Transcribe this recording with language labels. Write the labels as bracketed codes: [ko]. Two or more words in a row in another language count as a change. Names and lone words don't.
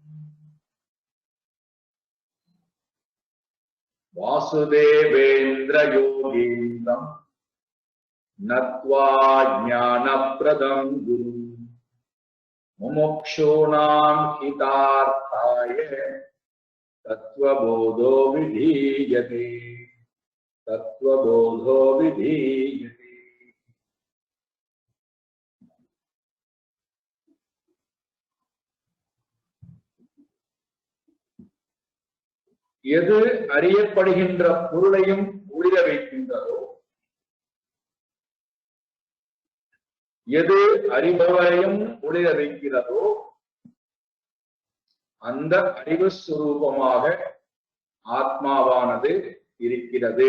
[sa] वासुदेवेन्द्रयोगीन्द्रम् नत्वा ज्ञानप्रदं गुरुम् मुमुक्षूणां हितार्थाय तत्त्वबोधो विधीयते। तत्त्वबोधो विधीयते। [ta] எது அறியப்படுகின்ற பொருளையும் ஒளிர வைக்கின்றதோ, எது அறிபவரையும் ஒளிர வைக்கிறதோ, அந்த அறிவு சுரூபமாக ஆத்மாவானது இருக்கிறது.